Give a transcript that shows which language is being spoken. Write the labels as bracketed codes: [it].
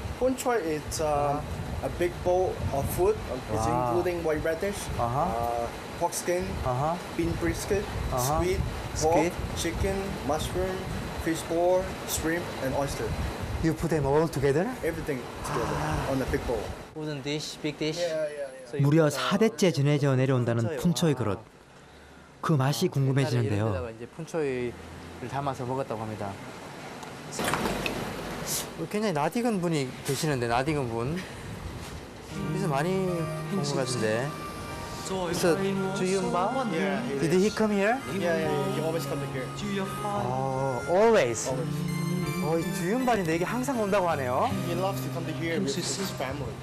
[en] punchoy is a big bowl of food. It's Wow. including white radish, pork skin, bean brisket, squid, pork, Squid. chicken, mushroom, fish ball, shrimp, and oyster. You put them all together? Everything together on a big bowl. Wooden dish, big dish. So you [ko] 무려 [en] put, [ko] 4대째 전해져 내려온다는 푼초이 그릇. 그 맛이 궁금해지는데요. 옛날에 이제 푼초이를 담아서 먹었다고 합니다. 굉장히 낯익은 분이 계시는데 낯익은 분. 여기서 많이 본 것 같은데. [en] So, 주윤바? Yeah, Did he come here? yeah. He always come here. Oh, always. Always. [ko] 이 주윤발인데 이게 항상 온다고 하네요. [en] He loves to come to here with his family.